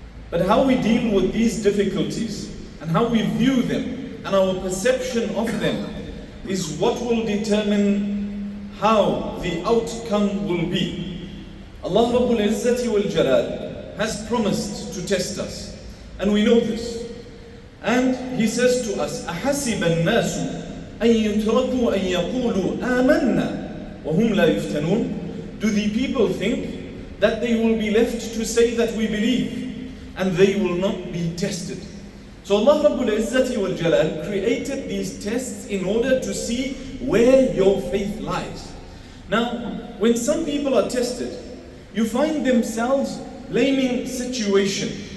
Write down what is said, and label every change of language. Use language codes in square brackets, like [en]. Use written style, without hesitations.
[en] But how we deal with these difficulties and how we view them and our perception of them is what will determine how the outcome will be. Allah Rabbul Izzati wal Jalal has promised to test us, and we know this. And He says to us, [ar] أَحَسِبَ النَّاسُ أَن يُتْرَكُوا أَن يَقُولُوا آمَنَّا وَهُمْ لَا يُفْتَنُونَ. [en] Do the people think that they will be left to say that we believe and they will not be tested? So Allah Rabbul Izzati wal Jalal created these tests in order to see where your faith lies. Now, when some people are tested, you find themselves blaming situation.